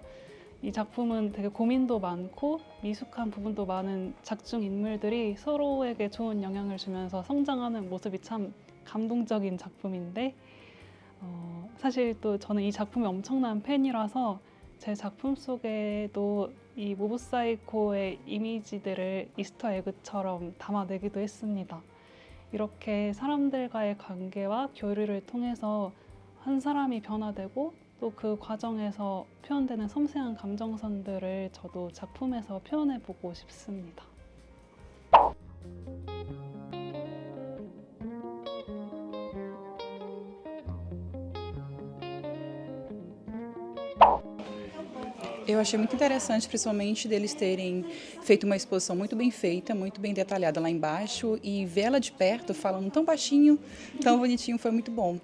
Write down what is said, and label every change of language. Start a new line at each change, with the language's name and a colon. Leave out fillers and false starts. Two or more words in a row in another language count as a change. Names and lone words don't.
Korean: 이 작품은 되게 고민도 많고 미숙한 부분도 많은 작중 인물들이 서로에게 좋은 영향을 주면서 성장하는 모습이 참 감동적인 작품인데 사실 또 저는 이 작품의 엄청난 팬이라서 제 작품 속에도 이 모브 사이코의 이미지들을 이스터 에그처럼 담아내기도 했습니다. 이렇게 사람들과의 관계와 교류를 통해서 한 사람이 변화되고 또 그 과정에서 표현되는 섬세한 감정선들을 저도 작품에서 표현해보고 싶습니다.
Portuguese: Eu achei muito interessante, principalmente deles terem feito uma exposição muito bem feita, muito bem detalhada lá embaixo, e ver ela de perto, falando tão baixinho, tão bonitinho, foi muito bom.